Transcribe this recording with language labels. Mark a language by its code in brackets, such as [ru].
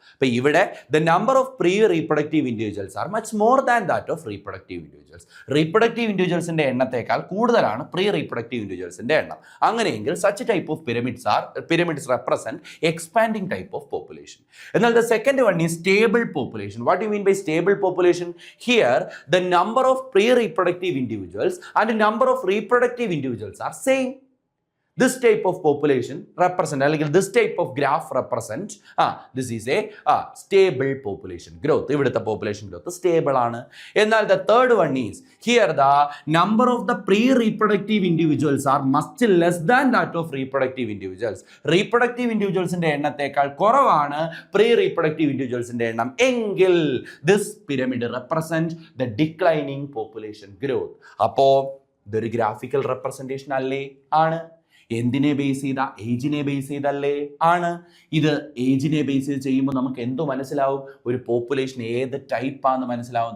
[ml] അപ്പോൾ ഇവിടെ [en] The number of pre reproductive individuals are much more than that of reproductive individuals. [ml] Reproductive ഇൻഡിവിജ്വൽസിൻ്റെ എണ്ണത്തേക്കാൾ കൂടുതലാണ് pre reproductive ഇൻഡിവിജ്വൽസിൻ്റെ എണ്ണം. അങ്ങനെയെങ്കിൽ [en] Such type of pyramids represent expanding type of population. എന്നാൽ the second one is stable population. What do you mean by stable population? Here, the number of pre-reproductive individuals and the number of reproductive individuals are same. This type of population represent, അല്ലെങ്കിൽ this type of graph represent, this is a stable population growth. [ml] ഇവിടുത്തെ population growth stable ആണ്. എന്നാൽ [en] the third one is, here the number of the pre-reproductive individuals are much less than that of reproductive individuals. [ml] Reproductive individualsന്റെ എണ്ണത്തേക്കാൾ കുറവാണ് pre-reproductive individualsന്റെ എണ്ണം എങ്കിൽ [en] this pyramid represent the declining population growth. [ml] അപ്പോൾ ഇതൊരു graphical representation അല്ലേ? ആണ്. എന്തിനെ ബേസ് ചെയ്ത? ഏജിനെ base ചെയ്തല്ലേ? ആണ്. ഇത് ഏജിനെ ബേസ് ചെയ്ത് ചെയ്യുമ്പോൾ നമുക്ക് എന്തോ മനസ്സിലാവും? ഒരു പോപ്പുലേഷൻ ഏത് ടൈപ്പാന്ന് മനസ്സിലാവും.